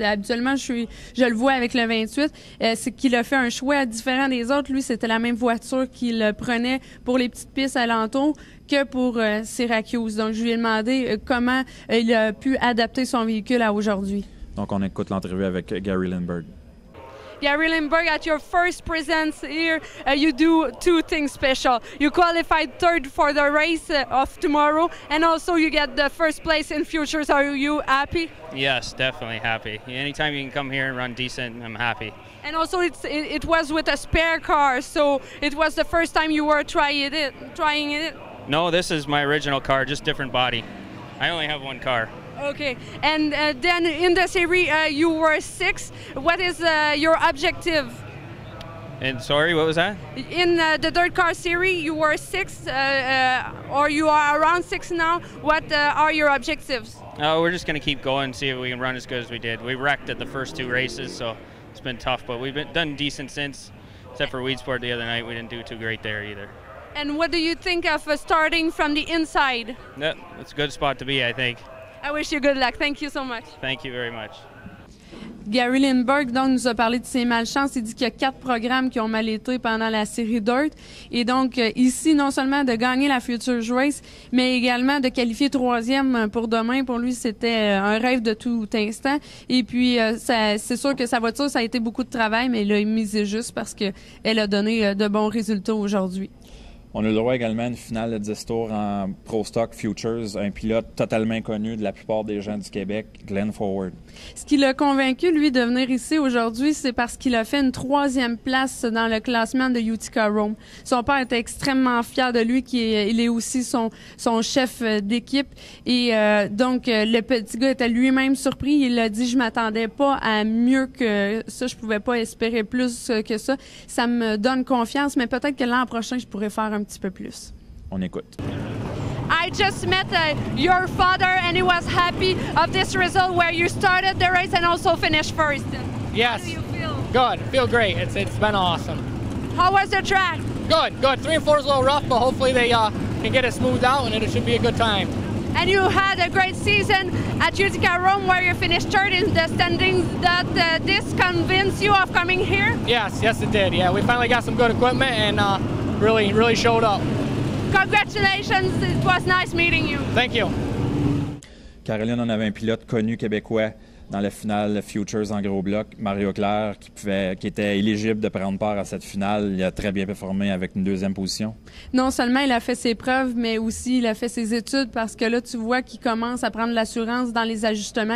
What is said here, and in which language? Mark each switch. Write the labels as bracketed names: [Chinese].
[French] Habituellement, je le vois avec le 28. C'est qu'il a fait un choix différent des autres. Lui, c'était la même voiture qu'il prenait pour les petites pistes alentours que pour Syracuse. Donc, je lui ai demandé comment il a pu adapter son véhicule à aujourd'hui. Donc, on écoute l'entrevue avec Gary Lindbergh. [English] Gary Lindbergh, at your first presence here, you do two things special. You qualified third for the race of tomorrow, and also you get the first place in Futures. Are you happy? Yes, definitely happy. Anytime you can come here and run decent, I'm happy. And also, it was with a spare car, so it was the first time you were trying it. No, this is my original car, just different body. I only have one car. Okay, and then in the series you were 6th. What is your objective? And sorry, what was that? In the third car series, you were 6th, or you are around 6 now. What are your objectives? We're just going to keep going and see if we can run as good as we did. We wrecked at the first 2 races, so it's been tough, but we've done decent since, except for Weedsport the other night. We didn't do too great there either. And what do you think of starting from the inside? Yeah, it's a good spot to be, I think. I wish you good luck. Thank you so much. Thank you very much. [French] Gary Lindbergh donc, nous a parlé de ses malchances. Il dit qu'il y a 4 programmes qui ont mal été pendant la série Dirt. Et donc, ici, non seulement de gagner la Futures Race, mais également de qualifier 3e pour demain. Pour lui, c'était un rêve de tout instant. Et puis, c'est sûr que sa voiture, ça a été beaucoup de travail, mais il a misé juste parce qu'elle a donné de bons résultats aujourd'hui. On a le droit également à une finale de 10 tours en Pro Stock Futures, un pilote totalement inconnu de la plupart des gens du Québec, Glenn Forward. Ce qui l'a convaincu, lui, de venir ici aujourd'hui, c'est parce qu'il a fait une 3e place dans le classement de Utica Rome. Son père était extrêmement fier de lui, il est aussi son chef d'équipe. Et donc, le petit gars était lui-même surpris. Il a dit, je m'attendais pas à mieux que ça. Je pouvais pas espérer plus que ça. Ça me donne confiance, mais peut-être que l'an prochain, je pourrais faire un petit peu plus. On écoute. [English] I just met your father and he was happy of this result where you started the race and also finished first. Yes. How do you feel? Good. Feel great. It's been awesome. How was the track? Good. 3 and 4 is a little rough, but hopefully they can get it smoothed out and it should be a good time. And you had a great season at Utica Rome where you finished third in the standings. That this convinced you of coming here? Yes, it did. Yeah, we finally got some good equipment and really showed up. Congratulations, it was nice meeting you. Thank you. [French] Caroline, on avait un pilote connu québécois dans la finale Futures en gros bloc, Mario Claire, qui était éligible de prendre part à cette finale. Il a très bien performé avec une 2e position. Non seulement il a fait ses preuves, mais aussi il a fait ses études parce que là, tu vois qu'il commence à prendre l'assurance dans les ajustements.